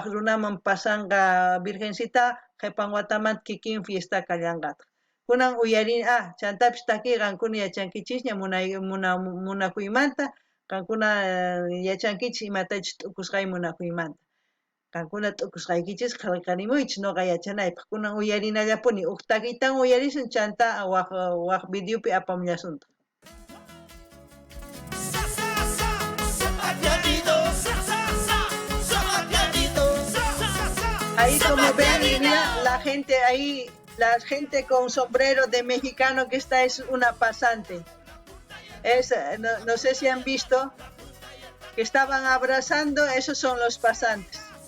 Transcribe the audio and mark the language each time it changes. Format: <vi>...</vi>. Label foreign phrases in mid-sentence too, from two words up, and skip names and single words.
<qu>runaman pasanqa virgencita qhipan watamanta kikin fiesta kallanqata kunan uyarini chantapis taki qankuna yachankichisña munakuymanta qankuna yachankichis imatachus t'ukusqay munakuymanta qankuna t'ukusqaykichis qillqarimuychis noqa yachanaypaq kunan uyarinallapuni huk takitan uyarisun chanta waq videopi apamullasunta</qu> <es>ahí como ven la gente ahí la gente con sombrero de mexicano que esta es una pasante no sé si han visto que estaban abrazando, esos son los pasantes.</es>